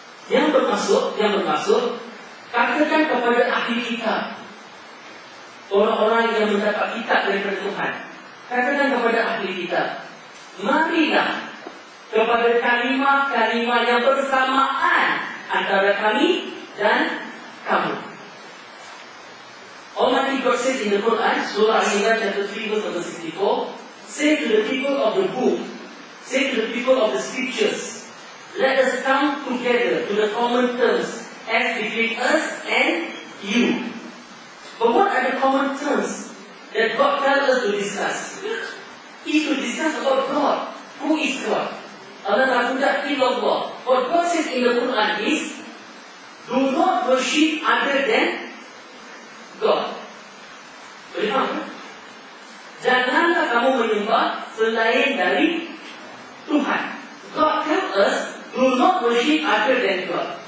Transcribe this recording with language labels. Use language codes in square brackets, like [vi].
[ms] Yang bermaksud, katakan kepada ahli kitab, orang-orang yang mendapat kitab daripada Tuhan, katakan kepada ahli kitab, marilah kepada kalimah-kalimah yang bersamaan antara kami dan kamu. [en] Almighty God says in the Quran, Surah Al-Imran chapter 3 verse number 64, say to the people of the book, say to the people of the scriptures, let us come together to the common terms as between us and you. But what are the common terms that God tells us to discuss? Is to discuss about God. Who is God? Allah Ta'ala illallah. What God says in the Quran is, do not worship other than God. [ms] Boleh faham tak? Janganlah kamu menyembah selain dari Tuhan. [en] God tells us, do not worship other than God.